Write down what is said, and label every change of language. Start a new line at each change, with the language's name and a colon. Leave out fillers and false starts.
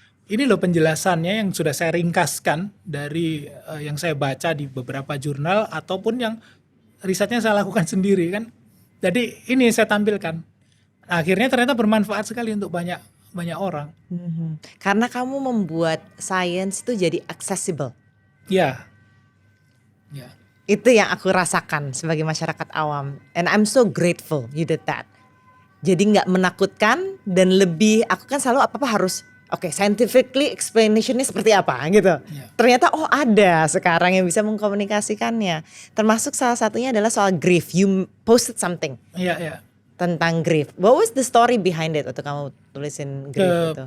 Indonesian: Ini loh penjelasannya yang sudah saya ringkaskan dari yang saya baca di beberapa jurnal ataupun yang risetnya saya lakukan sendiri kan. Jadi ini saya tampilkan. Akhirnya ternyata bermanfaat sekali untuk banyak orang. Karena kamu membuat sains itu jadi accessible. Ya. Itu yang aku rasakan sebagai masyarakat awam.
English: And I'm so grateful you did that.
Indonesian: Jadi gak menakutkan dan lebih, aku kan selalu apa-apa harus scientifically explanationnya seperti apa gitu. Ternyata ada sekarang yang bisa mengkomunikasikannya. Termasuk salah satunya adalah soal grief.
English: You posted something.
Indonesian: Iya. Tentang grief.
English: What was the story behind it
Indonesian: waktu kamu tulisin grief itu?